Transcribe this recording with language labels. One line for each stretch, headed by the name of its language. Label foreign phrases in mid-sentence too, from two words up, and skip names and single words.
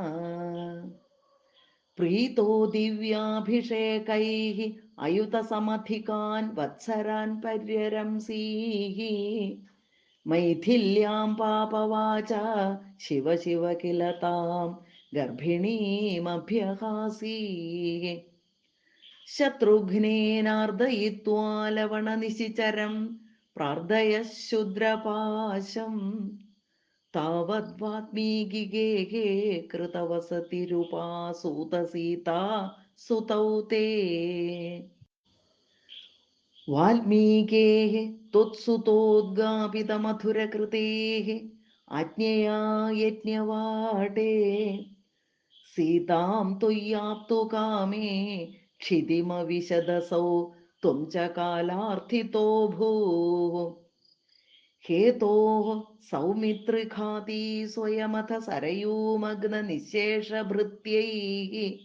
Sanskrit: प्रीतो दिव्याभिषेकैः अयुतसमधिकान् वत्सरान् पर्यरंसीः मैथिल्यां पापवाच शिव शिव किल तां गर्भिणीमभ्यहासीः शत्रुघ्नेनार्द्दयित्वा लवणनिशिचरं प्रार्थय शुद्रपाशं तावद्वात्मीकिगेहे कृतवसतिरुपासूतसीता सुतौ ते वाल्मीकेः त्वत्सुतोद्गापितमधुरकृतेः आज्ञया यज्ञवाटे सीतां त्वय्याप्तु कामे क्षितिमविशदसौ त्वं च कालार्थितो भूः हेतोः सौमित्रिघाती स्वयमथ सरयूमग्ननिःशेषभृत्यैः